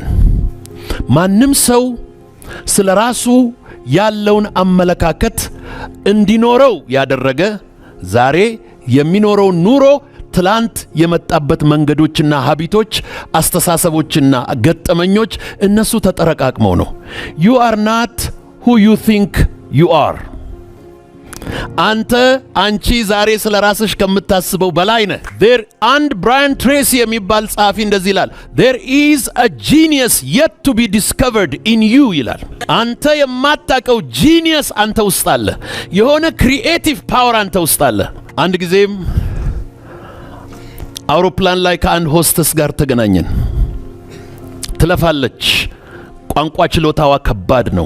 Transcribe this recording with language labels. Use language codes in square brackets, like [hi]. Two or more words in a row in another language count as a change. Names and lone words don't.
[am] ማንም ሰው ስለ ራሱ ያለውን አመለካከት እንዲኖረው ያደረገ ዛሬ የሚኖረው ኑሮ ትላንት የመጣበት መንገዶችና ሀቢቶች፣ አስተሳሰቦችና ገጠመኞች እነሱ ተጠረቃቅመው ነው። [en] you are not who you think you are። [am] አንተ አንቺ ዛሬ ስለ ራስሽ ከምታስበው በላይ ነህ። አንድ ብራያን ትሬሲ የሚባል ጸሐፊ እንደዚህ ይላል፣ [en] there is a genius yet to be discovered in you [am] ይላል። አንተ የማታውቀው ጂኒየስ አንተ ውስጥ አለ። የሆነ [en] creative power [am] አንተ ውስጥ አለ። አንድ ጊዜም አውሮፕላን ላይ ከአንድ ሆስተስ ጋር ተገናኘን። ትለፋለች። ቋንቋ ችሎታዋ ከባድ ነው።